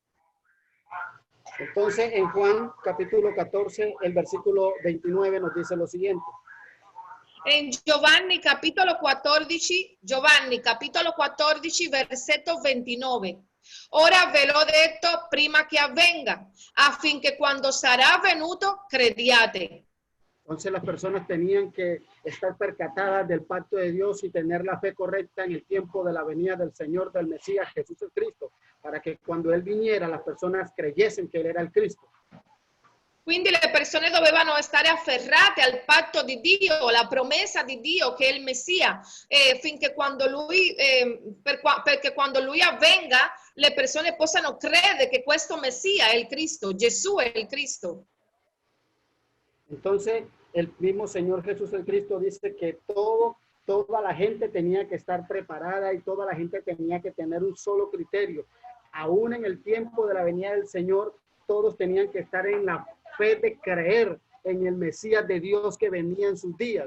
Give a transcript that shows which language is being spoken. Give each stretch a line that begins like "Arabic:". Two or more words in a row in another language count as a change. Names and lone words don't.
Spanish: Entonces, en Juan capítulo 14, el versículo 29 nos dice lo siguiente.
Italian: In Giovanni capitolo 14, versetto 29. Ora ve l'ho detto prima che avvenga, affinché quando sarà venuto crediate.
Spanish: Entonces las personas tenían que estar percatadas del pacto de Dios y tener la fe correcta en el tiempo de la venida del Señor, del Mesías, Jesús el Cristo, para que cuando Él viniera las personas creyesen que Él era el Cristo.
Italian: Quindi le persone dovevano stare afferrate al patto di Dio, alla promessa di Dio che è il Messia, finché quando lui, perché quando lui avvenga, le persone possano credere che questo Messia è il Cristo, Gesù è il Cristo.
Spanish: Entonces, el mismo Señor Jesús el Cristo dice que toda la gente tenía que estar preparada y toda la gente tenía que tener un solo criterio. Aún en el tiempo de la venida del Señor, todos tenían que estar en la fe de creer en el Mesías de Dios que venía en sus días.